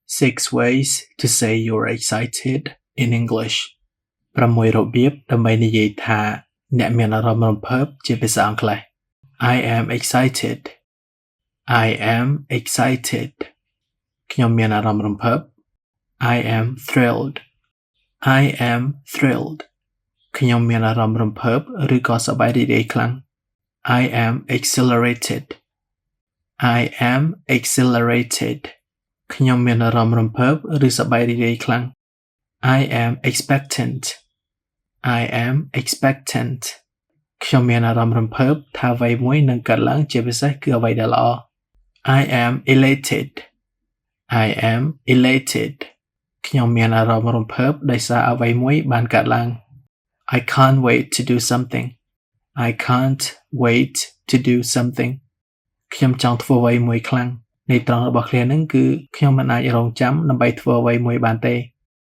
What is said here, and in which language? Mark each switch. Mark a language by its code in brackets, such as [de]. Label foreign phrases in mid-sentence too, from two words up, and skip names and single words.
[en] 6 ways to say you're excited in English 6 [km] របៀបដើម្បីនិយាយថាអ្នកមានអារម្មណ៍រំភើបជាភាសាអង់គ្លេស [en] I am excited I am excited ខ្ញុំ [km] មានអារម្មណ៍រំភើប [en] I am thrilled I am thrilled [km] ខ្ញុំមានអារម្មណ៍រំភើបឬក៏សប្បាយរីករាយខ្លាំង [en] I am exhilarated I am exhilarated [km] ខ្ញុំមានអារម្មណ៍រំភើបឬសប្បាយរីករាយខ្លាំង [en] I am expectant I am [km] expectant ខ្ញុំមានអារម្មណ៍រំភើបថាអ្វីមួយនឹងកើតឡើងជាពិសេសគឺអ្វីដែលល្អ [en] I am elated I am elated [km] ខ្ញុំមានអារម្មណ៍រំភើបដោយសារអ្វីមួយបានកើតឡើង [en] I can't wait to do something I can't wait to do something [km] ខ្ញុំចង់ធ្វើអ្វីមួយខ្លាំងន័យត្រង់របស់ឃ្លានេះគឺខ្ញុំមិនអាចរងចាំដើម្បីធ្វើអ្វីមួយបានទេ